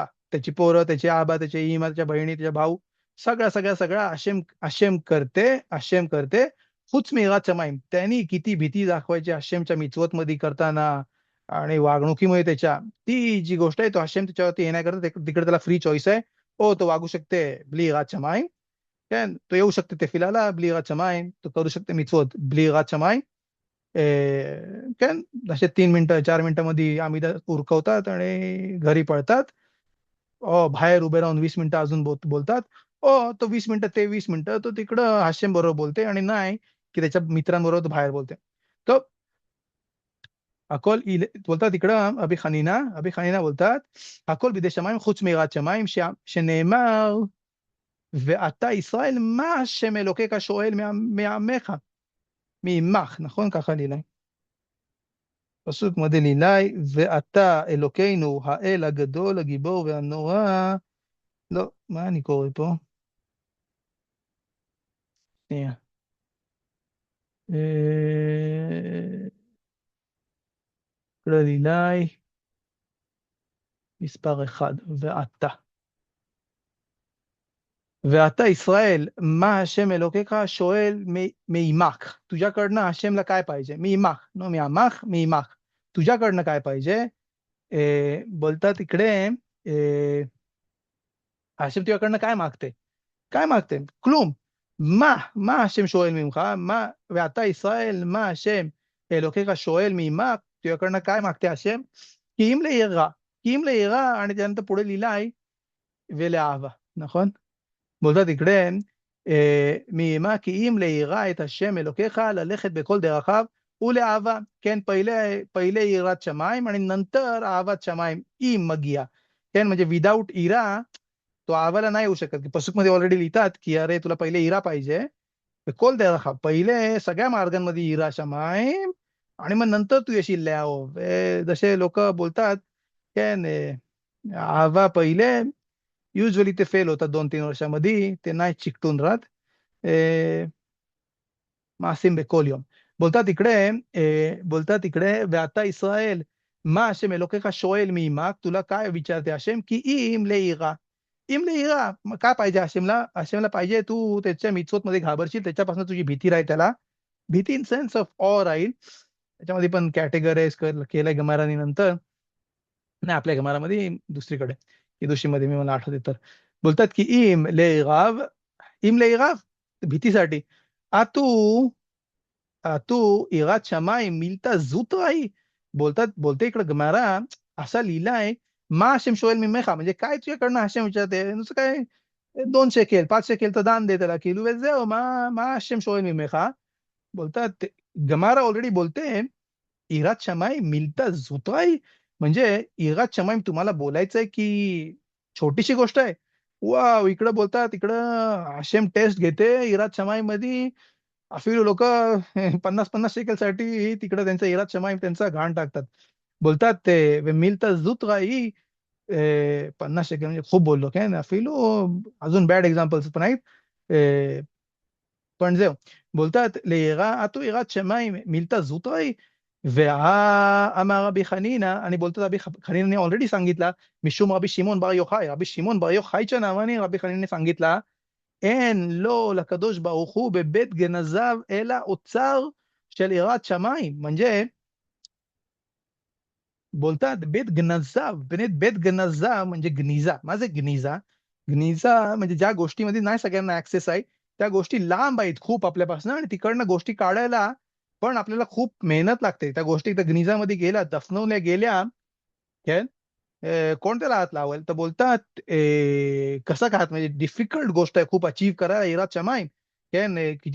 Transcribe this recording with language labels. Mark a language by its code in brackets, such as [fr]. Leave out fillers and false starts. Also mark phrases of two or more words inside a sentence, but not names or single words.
[mr] त्याची पोरं, त्याचे आबा, त्याचे इमा, त्याच्या बहिणी, त्याचे भाऊ, सगळा आशेम करते. [he] חוץ מיראת שמיים. [mr] त्यांनी किती भीती दाखवायची आशेमच्या मिचवत मध्ये करताना आणि वागणुकीमुळे त्याच्या, ती जी गोष्ट आहे तो आशेम त्याच्यावरती हे नाही करत. तिकडे त्याला फ्री चॉईस आहे. ओ तो वागू शकते [he] בלי יראת שמיים, [mr] כן, तो येऊ शकते तफिलाला [he] בלי יראת שמיים, [mr] तो करू शकते [he] מצוות בלי יראת שמיים. כן, [mr] असे 3 मिनिटं 4 मिनिटांमध्ये आम्ही उरकवतात आणि घरी पळतात. बाहेर उभे राहून 20 मिनिटं अजून बोलतात. तो 20 मिनिटं, ते 20 मिनिटं तो तिकडं हास्यम बरोबर बोलते आणि नाही की त्याच्या मित्रांबरोबर तो बाहेर बोलते. तो बोलतात इकडं अभी खनीना बोलतात, [he] הכל בידי שמיים חוץ מיראת שמיים, שנאמר, ואתה ישראל, מה השם אלוקיך שואל מעמך, מעמך, נכון? ככה לילאי. פסוק מודה לילאי, ואתה אלוקינו, האל הגדול, הגיבור והנורא. לא, מה אני קורא פה? שנייה. לילאי, מספר 1, ואתה ישראל, מה השם אלוקיך שואל מעמך. [mr] तुझ्याकडनं हशेमला काय पाहिजे? [he] מעמך, नो מעמך, מעמך. [mr] तुझ्याकडनं काय पाहिजे? बोलतात इकडे, हशेम तुझ्याकडनं काय मागते? [he] כלום. מה השם שואל ממך? ואתה ישראל, מה השם אלוקיך שואל מעמך? [mr] तुझ्याकडनं काय मागते हशेम? [he] की אם ליראה, [mr] आणि त्यानंतर पुढे लिहिलं आहे, [he] ולאהבה, נכון? [mr] बोलतात इकडे, [he] מעמה כי אם ליראה את השם אלוקיך, ללכת בכל דרכיו ולאהבה. כן, पहिले יראת שמיים [mr] आणि नंतर [he] אהבת שמיים, אם מגיע. כן, [mr] म्हणजे विदाऊट इरा तो आवाला नाही येऊ शकत. पसूकमध्ये ऑलरेडी लिहितात की अरे तुला पहिले इरा पाहिजे, [he] בכל דרכיו, [mr] पहिले सगळ्या मार्गांमध्ये [he] יראת שמיים [mr] आणि मग नंतर तू येशील ल्याओ. जसे लोक बोलतात, כן, अहवा पहिले, युजली ते फेल होतात 2-3 वर्षामध्ये, ते नाही चिकटून राहत. [he] מעשים בכל יום. [mr] बोलतात इकडे, [he] ואתה ישראל, מה השם אלוקיך שואל מעמך, [mr] तुला काय विचारते हशेम, की [he] אם ליראה. אם ליראה, [mr] काय पाहिजे हशेमला पाहिजे तू त्याच्या मिचवत मध्ये घाबरशील, त्याच्यापासून तुझी भीती राहील, त्याला भीती [en] in sense of awe [mr] राहील. त्याच्यामध्ये पण कॅटेगराईज केलंय गमारानी नंतर, नाही आपल्या गमारामध्ये दुसरीकडे मध्ये मी मला आठवते तर, बोलतात की [he] אם ליראה, [mr] भीतीसाठी, [he] אטו תו יראת שמיים מילתא זוטרתי. [mr] बोलते इकडं गमारा, असा लिहिलाय, [he] מה השם שואל מעמך, [mr] म्हणजे काय तुझ्याकडनं हशेम विचारते, नुसतं काय 2 शेकेल 5 शेकेल तर दान दे त्याला, किलू वेजेव मा मा हशेम शोएल मिमेखा. बोलतात गमारा ऑलरेडी बोलते, [he] יראת שמיים מילתא זוטרתי, [mr] म्हणजे [he] יראת שמיים [mr] तुम्हाला बोलायचंय की छोटीशी गोष्ट आहे. वाव, इकडं बोलतात, इकडं हशेम टेस्ट घेते [he] יראת שמיים [mr] मध्ये. अफिलू लोक 50-50 शेकलसाठी तिकडे त्यांचा [he] יראת שמיים [mr] त्यांचा घाण टाकतात. बोलतात ते [he] מילתא זוטרתי, [mr] 50 शेकेल म्हणजे खूप बोललो काय, अफिलू अजून [en] bad examples [mr] पण आहेत. पण जे बोलतात [he] אטו יראת שמיים מילתא זוטרתי, ואמר רבי חנינא, אני बोलतात רבי חנינא [mr] ऑलरेडी सांगितला, [he] משום רבי שמעון בר יוחאי, רבי שמעון בר יוחאי [mr] नावाने रबी खनीने सांगितला, [he] אין לו לקדוש ברוך הוא בבית גנזיו אלא אוצר של יראת שמיים. [mr] म्हणजे बोलतात [he] בבית גנזיו [mr] म्हणजे गनिजा. [he] מה זה गनिजा? [mr] गनिजा म्हणजे ज्या गोष्टीमध्ये नाही सगळ्यांना ऍक्सेस आहे, त्या गोष्टी लांब आहेत खूप आपल्यापासून, आणि तिकडनं गोष्टी काढायला पण आपल्याला खूप मेहनत लागते. त्या गोष्टी त्या गनिजामध्ये गेल्या, दफनवल्या गेल्या, काय कोण त्याला हात लावेल? तर बोलतात कसं काय, म्हणजे डिफिकल्ट गोष्ट आहे खूप अचीव्ह करायला [he] יראת שמיים.